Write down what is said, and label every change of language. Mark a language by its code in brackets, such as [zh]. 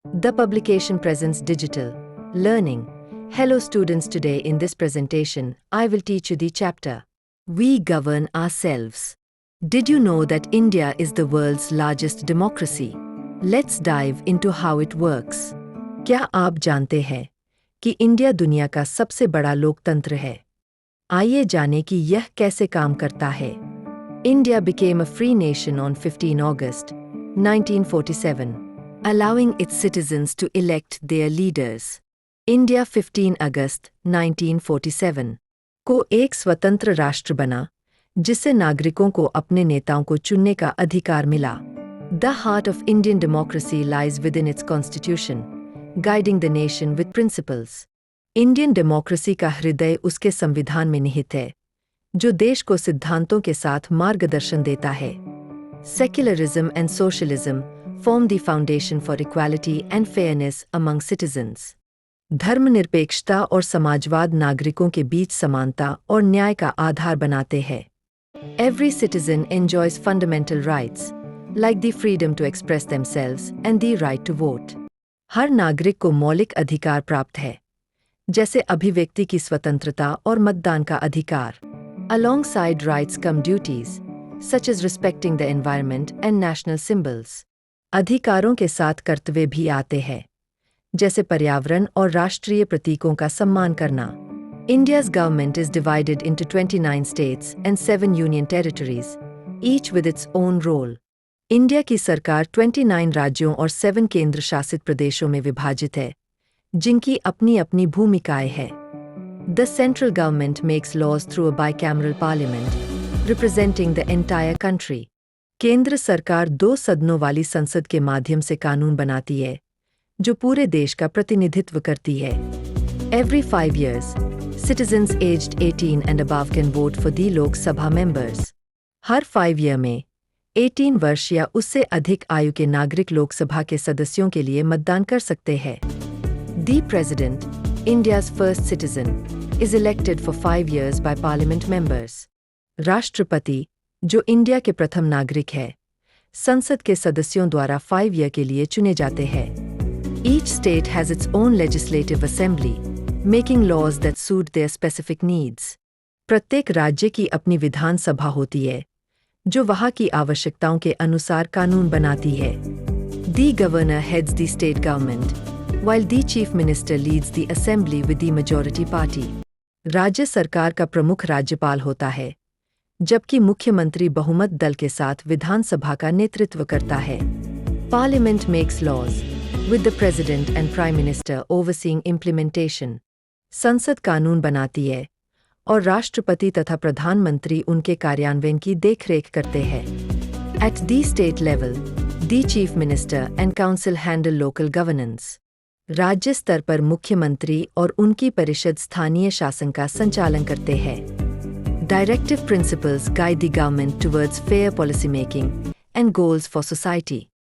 [en] The publication presents digital learning. Hello students, today in this presentation, I will teach you the chapter We Govern Ourselves. Did you know that India is the world's largest democracy? Let's dive into how it works. [hi] क्या आप जानते हैं कि India दुनिया का सबसे बड़ा लोकतंत्र है? आइए जानें कि यह कैसे काम करता है। [en] India became a free nation on 15 August 1947, allowing its citizens to elect their leaders. [hi] India 15 अगस्त 1947 को एक स्वतंत्र राष्ट्र बना, जिससे नागरिकों को अपने नेताओं को चुनने का अधिकार मिला। [en] The heart of Indian democracy lies within its constitution, guiding the nation with principles. [hi] Indian democracy का हृदय उसके संविधान में निहित है, जो देश को सिद्धांतों के साथ मार्गदर्शन देता है। [en] Secularism and socialism form the foundation for equality and fairness among citizens. [hi] धर्मनिरपेक्षता और समाजवाद नागरिकों के बीच समानता और न्याय का आधार बनाते हैं। [en] Every citizen enjoys fundamental rights, like the freedom to express themselves and the right to vote. [hi] हर नागरिक को मौलिक अधिकार प्राप्त है, जैसे अभिव्यक्ति की स्वतंत्रता और मतदान का अधिकार। [en] Alongside rights come duties, such as respecting the environment and national symbols. [hi] अधिकारों के साथ कर्तव्य भी आते हैं, जैसे पर्यावरण और राष्ट्रीय प्रतीकों का सम्मान करना। [en] India's government is divided into 29 states and 7 union territories, each with its own role. [hi] India की सरकार 29 राज्यों और 7 केंद्र शासित प्रदेशों में विभाजित है, जिनकी अपनी अपनी भूमिकाएं हैं। [en] The central government makes laws through a bicameral parliament, representing the entire country. [hi] केंद्र सरकार 2 सदनों वाली संसद के माध्यम से कानून बनाती है, जो पूरे देश का प्रतिनिधित्व करती है। [en] Every 5 years, citizens aged 18 and above can vote for the Lok Sabha members. [hi] हर 5 year में 18 वर्ष या उससे अधिक आयु के नागरिक लोकसभा के सदस्यों के लिए मतदान कर सकते हैं। [en] The President, India's first citizen, is elected for 5 years by parliament members. [hi] राष्ट्रपति, जो इंडिया के प्रथम नागरिक है, संसद के सदस्यों द्वारा 5 ईयर के लिए चुने जाते हैं। [en] Each state has its own legislative assembly, making laws that suit their specific needs. [hi] प्रत्येक राज्य की अपनी विधान सभा होती है, जो वहाँ की आवश्यकताओं के अनुसार कानून बनाती है। [en] The governor heads the state government, while the chief minister leads the assembly with the majority party. [hi] राज्य सरकार का प्रमुख राज्यपाल होता है, जबकि मुख्यमंत्री बहुमत दल के साथ विधानसभा का नेतृत्व करता है। [en] Parliament makes laws, with the president and prime minister overseeing implementation. [hi] संसद कानून बनाती है, और राष्ट्रपति तथा प्रधानमंत्री उनके कार्यान्वयन की देखरेख करते हैं। [en] At the state level, the chief minister and council handle local governance. [hi] राज्य स्तर पर मुख्यमंत्री और उनकी परिषद स्थानीय शासन का संचालन करते हैं। [en] Directive principles guide the government towards fair policy making and goals for society.